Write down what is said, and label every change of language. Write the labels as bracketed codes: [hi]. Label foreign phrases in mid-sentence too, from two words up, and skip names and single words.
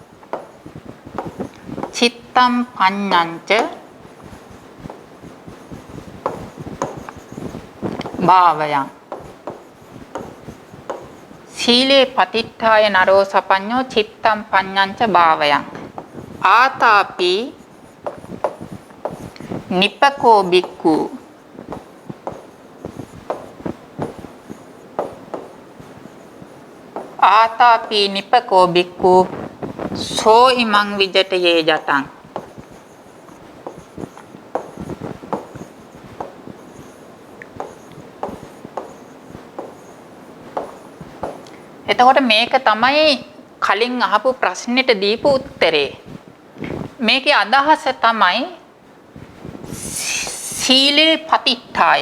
[pi] චිත්තම් පඤ්ඤංච භාවයං. සීලේ පතිට්ඨාය නරෝ සපඤ්ඤෝ චිත්තම් පඤ්ඤංච භාවයං. ආතාපි නිපකෝ බික්ඛු. ආතාපි නිපකෝ බික්ඛු සෝ ඉමං විජටයේ ජටං. [si] එතකොට මේක තමයි කලින් අහපු ප්‍රශ්නෙට දීපු උත්තරේ. මේකේ අදහස තමයි [pi] සීලේ පතිට්ඨාය.